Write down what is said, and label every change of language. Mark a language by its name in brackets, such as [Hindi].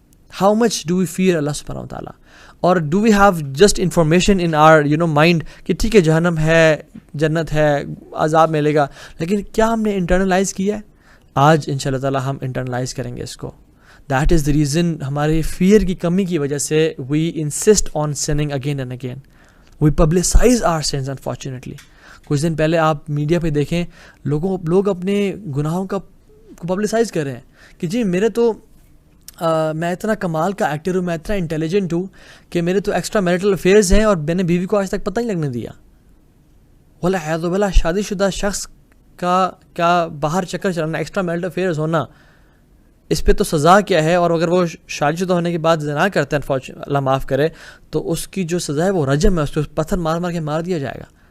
[English] How much do we fear [Urdu] اللہ سبحانہ و تعالیٰ؟ اور [English] do we have just information in our mind [Urdu] کہ ٹھیک ہے جہنم ہے، جنت ہے، عذاب ملے گا، لیکن کیا ہم نے انٹرنلائز کیا ہے؟ آج انشاءاللہ تعالیٰ ہم انٹرنلائز کریں گے اس کو. [English] that is the reason [Urdu] ہماری فیئر کی کمی کی وجہ سے [English] we insist on sinning again and again. we publicize our sins unfortunately. [Urdu] کچھ دن پہلے آپ میڈیا پہ دیکھیں، لوگ اپنے گناہوں کا پبلسائز کر رہے ہیں کہ جی میرے تو میں اتنا کمال کا ایکٹر ہوں، میں اتنا انٹیلیجنٹ ہوں کہ میرے تو ایکسٹرا میریٹل افیئرز ہیں اور میں نے بیوی کو آج تک پتہ ہی لگنے دیا. والعیاذ باللہ شادی شدہ شخص کا کیا باہر چکر چلانا، ایکسٹرا میرٹل افیئرز ہونا، اس پہ تو سزا کیا ہے؟ اور اگر وہ شادی شدہ ہونے کے بعد زنا کرتا ہے اللہ معاف کرے تو اس کی جو سزا ہے وہ رجم ہے، اس کو پتھر مار مار کے مار دیا جائے گا.